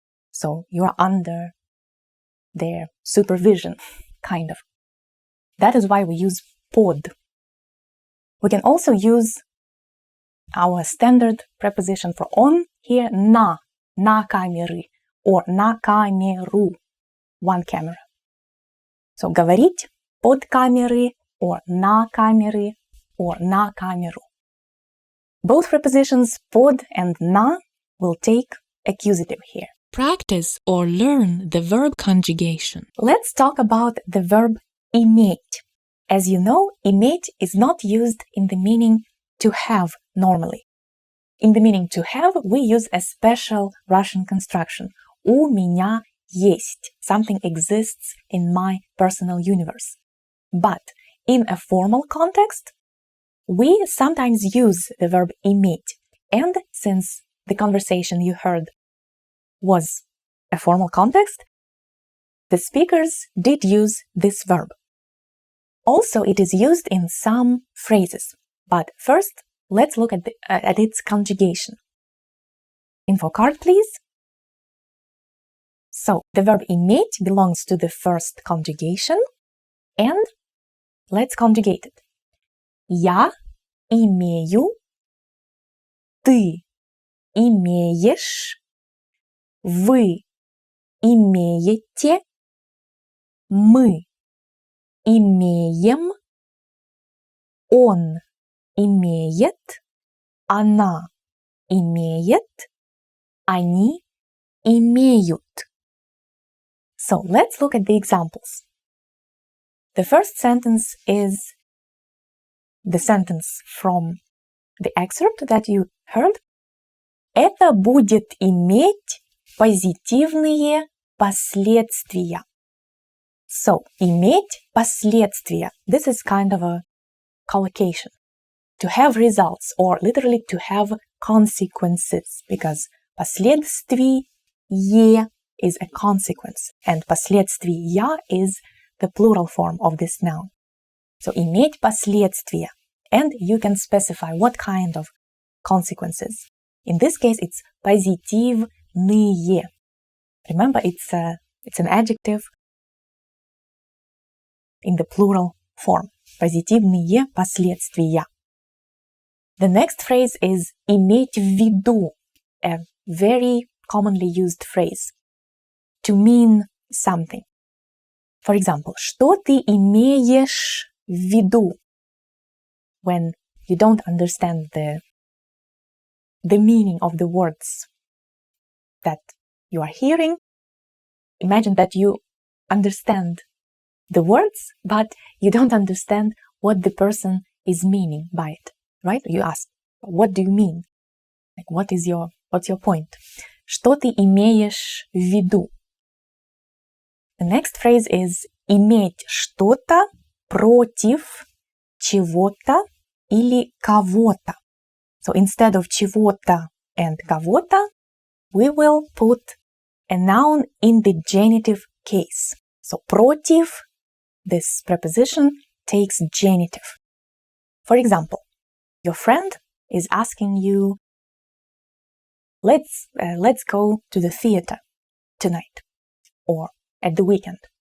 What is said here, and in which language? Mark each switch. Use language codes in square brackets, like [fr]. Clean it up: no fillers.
[en] So you are under their supervision, kind of. That is why we use pod. We can also use our standard preposition for on here, [ru] на камеры, [en] or [ru] на камеру, [en] one camera. [ru] So говорить под камеры, or на камеры, or на камеру. [en] Both prepositions под and на will take accusative here. Practice or learn the verb conjugation. Let's talk about the verb иметь. As you know, иметь is not used in the meaning to have normally. In the meaning to have, we use a special Russian construction. [ru] У меня есть. [en] Something exists in my personal universe. But in a formal context, we sometimes use the verb иметь. And since the conversation you heard was a formal context, the speakers did use this verb. Also, it is used in some phrases. But first, let's look at its conjugation. Info card, please. So, the verb иметь belongs to the first conjugation, and let's conjugate it. [ru] Я имею, ты имеешь, вы имеете, мы имеем, он имеет, она имеет, они имеют. [en] So let's look at the examples. The first sentence is the sentence from the excerpt that you heard. [ru] Это будет иметь позитивные последствия. So, иметь последствия. [en] This is kind of a collocation. To have results, or literally to have consequences, because последствие is a consequence, and последствия is the plural form of this noun. [ru] So, иметь последствия. [en] And you can specify what kind of consequences. In this case, it's позитивные. Remember, it's an adjective in the plural form. [ru] Позитивные последствия. [en] The next phrase is [ru] иметь в виду, [en] a very commonly used phrase. To mean something. For example, [ru] что ты имеешь в виду? [en] When you don't understand the meaning of the words that you are hearing, imagine that you understand the words, but you don't understand what the person is meaning by it, right? You ask, what do you mean? Like, what's your point? [ru] Что ты имеешь в виду? [en] The next phrase is [ru] иметь что-то против чего-то или кого-то. [en] So instead of чего-то and кого-то, we will put a noun in the genitive case. So против, this preposition takes genitive. For example, your friend is asking you, let's go to the theater tonight. Or at the weekend?